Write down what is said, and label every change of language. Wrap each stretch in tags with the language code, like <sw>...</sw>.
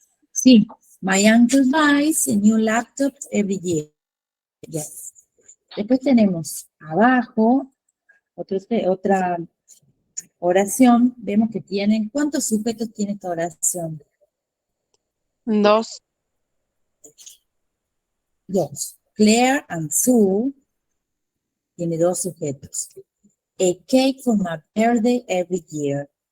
<en>Sí, my uncle buys a new laptop every year. Yes.</en> <es>Después tenemos abajo otra oración. Vemos que tienen, ¿cuántos sujetos tiene esta oración? 2. Dos. Claire and Sue tiene 2 sujetos.</es> <en>A cake for my birthday every year.</en>